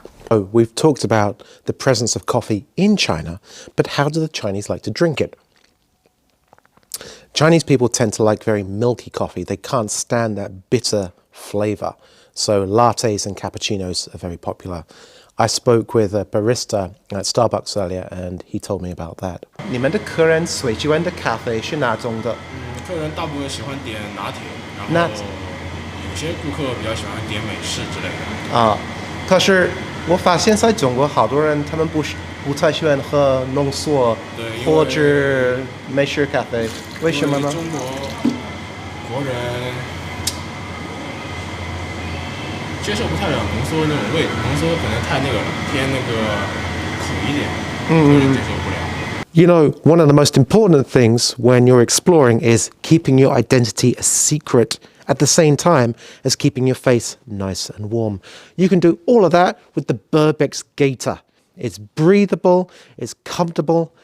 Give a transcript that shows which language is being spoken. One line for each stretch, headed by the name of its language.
English: Oh, we've talked about the presence of coffee in China, but how do the Chinese like to drink it? Chinese people tend to like very milky coffee. They can't stand that bitter flavor. So lattes and cappuccinos are very popular. I spoke with a barista at Starbucks earlier and he told me about that.
Chinese: 你们的客人最喜欢的咖啡是哪种的？客人大部分喜欢点拿铁，然后有些顾客比较喜欢点美式之类的。啊，可是我发现在中国好多人他们不太喜欢喝浓缩或者美式咖啡，为什么呢？中国人接受不太了浓缩那种味，浓缩可能太那个偏那个苦一点，有人接受不了。
English: You know, one of the most important things when you're exploring is keeping your identity a secret at the same time as keeping your face nice and warm. You can do all of that with the Burbex Gator. It's breathable, it's comfortable.